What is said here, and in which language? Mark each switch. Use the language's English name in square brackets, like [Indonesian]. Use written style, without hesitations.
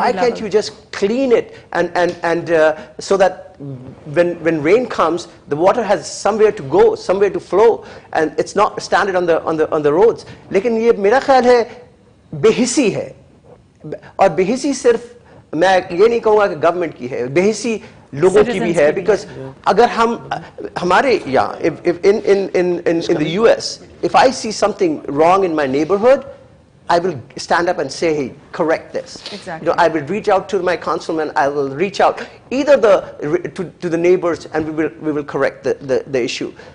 [English] Why can't you just clean it and so that when rain comes, the water has somewhere to go, somewhere to flow, and it's not standing on the roads. [Hindi] लेकिन ये मेरा ख्याल है बेहिसी है, और बेहिसी सिर्फ मैं ये नहीं कहूँगा कि गवर्नमेंट की है, बेहिसी लोगों की भी है. [English] Because [Hindi] अगर हमारे यहाँ, [English] if in the US, if I see something wrong in my neighborhood, I will stand up and say, hey, correct this. Exactly. You know, I will reach out to my councilman. I will reach out either to the neighbors, and we will correct the issue.